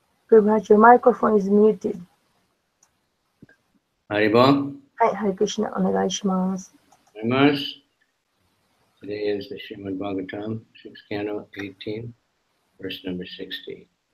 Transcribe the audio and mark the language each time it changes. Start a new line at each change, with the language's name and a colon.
English: Your microphone is muted. Haribo.
Japanese: はい、ハリクリシナお願いします。
English: Today is the Srimad Bhagavatam, 6th canto, 18, verse number 60.